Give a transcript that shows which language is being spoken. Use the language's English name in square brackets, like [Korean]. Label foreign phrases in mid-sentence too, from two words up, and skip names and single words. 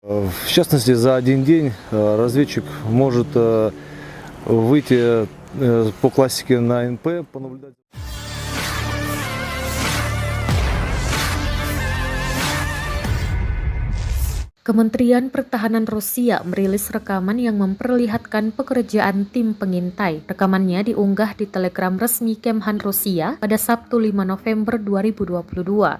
[Russian] В частности, за один день разведчик может выйти по классике на НП, понаблюдать. [Indonesian] Kementerian Pertahanan Rusia merilis rekaman yang memperlihatkan pekerjaan tim pengintai. Rekamannya diunggah di Telegram resmi Kemhan Rusia pada Sabtu 5 November 2022.